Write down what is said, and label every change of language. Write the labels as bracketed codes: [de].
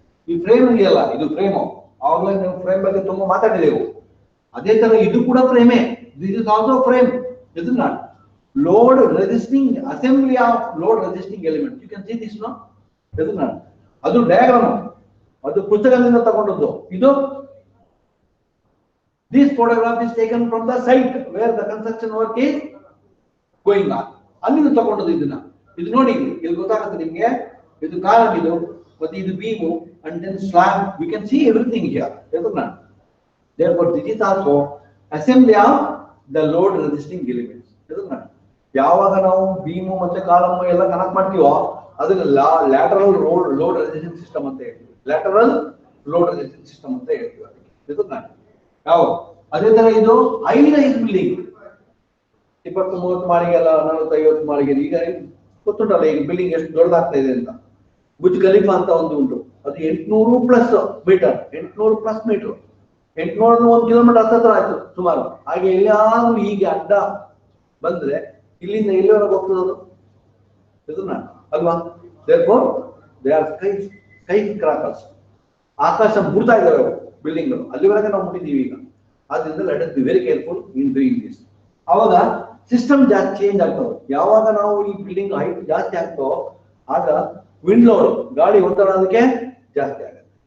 [kn] ಈ ಫ್ರೇಮ್ ಇದೆಯಲ್ಲ, ಇದು ಫ್ರೇಮು. ಆವಾಗಲೇ ನಾವು ಫ್ರೇಮ್ ಬಗ್ಗೆ ತುಂಬಾ ಮಾತಾಡಿದೆವು. ಅದೇ ತರ ಇದು ಕೂಡ ಫ್ರೇಮೇ. [en] This is also frame. ಇದು not load resisting assembly of load resisting element. You can see this no. [kn] ಇದು ನಾಟ್ ಅದು ಡಯಾಗ್ರಾಮ್, ಅದು ಪುಸ್ತಕದಿಂದ ತಗೊಂಡದ್ದು. [en] ಇದು this photograph is taken from the site where the construction work is going on. [kn] ಅಲ್ಲಿಂದ ತಗೊಂಡದ್ದು ಇದನ್ನ. ಇದು ನೋಡಿ, ಇಲ್ಲಿ ಗೊತ್ತಾಗುತ್ತೆ ನಿಮ್ಗೆ. ಇದು ಕಾಲಮ್, ಇದು ಮತ್ತೆ ಇದು beam, [en] and then slab. We can see everything here. ಇದನ್ನ therefore this is also assembly of the load resisting elements. [kn] ಇದನ್ನ ಯಾವಾಗ ನಾವು ಬೀಮು ಮತ್ತೆ ಕಾಲಮ್ ಎಲ್ಲ ಕನೆಕ್ಟ್ ಮಾಡ್ತೀವೋ ಅದನ್ನ ಲ್ಯಾಟರಲ್ ಲೋಡ್ ರೆಸಿಸ್ಟಿಂಗ್ ಸಿಸ್ಟಮ್ ಅಂತ ಹೇಳ್ತೀವಿ. ಲ್ಯಾಟರಲ್ ಲೋಡ್ ರೆಸಿಸ್ಟಿಂಗ್ ಸಿಸ್ಟಮ್ ಅಂತ ಹೇಳ್ತೀವಿ. ಇದನ್ನ ಯಾವ ಅದೇ ತರ ಇದು ಹೈ-ರೈಸ್ ಬಿಲ್ಡಿಂಗ್ 20-30 ಮಾಳಿಗೆ ಅಲ್ಲ, 40-50 ಮಾಳಿಗೆ. ಈಗ ಗೊತ್ತುಂಟಲ್ಲ ಈಗ ಬಿಲ್ಡಿಂಗ್ ಎಷ್ಟು ದೊಡ್ಡದಾಗ್ತಾ ಇದೆ ಅಂತ. ಬುರ್ಜ್ ಖಲೀಫಾ ಅಂತ ಒಂದು ಉಂಟು, ಅದು 800 ಪ್ಲಸ್ ಮೀಟರ್. 800 1 ಕಿಲೋಮೀಟರ್ ಹತ್ತಿರ ಆಯ್ತು ಸುಮಾರು. ಹಾಗೆ ಎಲ್ಲಾದ್ರೂ ಹೀಗೆ ಅಡ್ಡ ಬಂದ್ರೆ ಇಲ್ಲಿಂದ ಎಲ್ಲಿವರೆಗೆ ಹೋಗ್ತದದು? ಇದನ್ನ ಅಲ್ವಾ? [en] therefore they are sky crackers. [kn] ಆಕಾಶ ಮುಡ್ತಾ ಇದ್ದಾವೆ ಬಿಲ್ಡಿಂಗ್ಗಳು, ಅಲ್ಲಿವರೆಗೆ ನಾವು ಮುಟ್ಟಿದ್ದೀವಿ ಈಗ. ಆದ್ರಿಂದ [en] Let us be very careful in doing this. [kn] ಅವಾಗ ಸಿಸ್ಟಮ್ ಜಾಸ್ತಿ ಚೇಂಜ್ ಆಗ್ತವೆ. ಯಾವಾಗ ನಾವು ಈ ಬಿಲ್ಡಿಂಗ್ ಹೈಟ್ ಜಾಸ್ತಿ ಆಗ್ತೋ ಆಗ ವಿಂಡ್ ಲೋಡ್, ಗಾಳಿ ಒತ್ತಡ ಅದಕ್ಕೆ ಜಾಸ್ತಿ ಆಗುತ್ತೆ.